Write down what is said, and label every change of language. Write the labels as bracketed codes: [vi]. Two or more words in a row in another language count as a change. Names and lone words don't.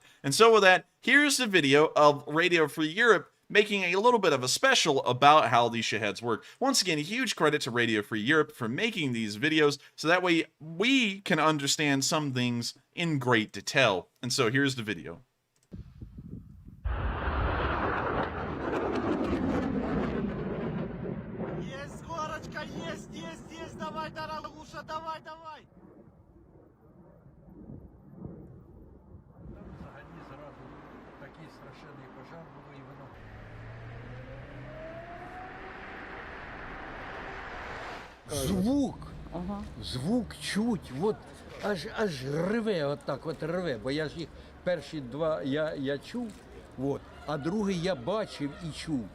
[en] And so with that, here's the video of Radio Free Europe making a little bit of a special about how these Shaheds work. Once again, a huge credit to Radio Free Europe for making these videos, so that way we can understand some things in great detail. And so here's the video. [ru] Есть горочка, есть, давай, дорогуша, давай. [uk] Взагалі зразу такий страшенний пожар було і воно. Звук чуть, от аж реве, отак от реве, бо я ж їх перші два я чув, от, а другий я бачив і чув.